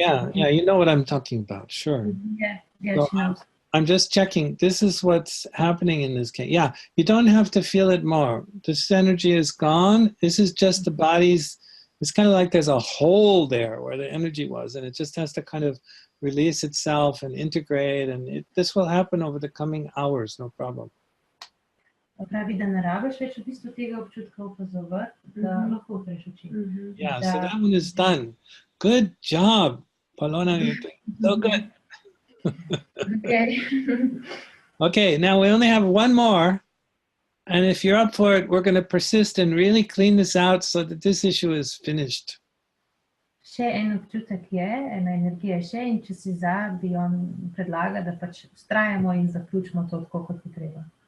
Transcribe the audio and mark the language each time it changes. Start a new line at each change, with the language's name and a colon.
English: Yeah, you know what I'm talking about, sure. Yeah, so she knows. I'm just checking. This is what's happening in this case. Yeah, you don't have to feel it more. This energy is gone. This is just the body's, it's kind of like there's a hole there where the energy was, and it just has to kind of release itself and integrate, and this will happen over the coming hours, no problem.
Slovenian: Pravi, da ne rabiš več v bistvu tega občutka opazovati, da lahko upreš oči.
English: Yeah, so that one is done. Good job, Polona. You're doing so good. Okay. Okay, now we only have one more. And if you're up for it, we're going to persist and really clean this out so that this issue is finished.
Slovenian: Še en občutek je, ena energija še, in če si za, bi on predlaga, da pač vztrajamo in zaključimo to tako, kot je treba.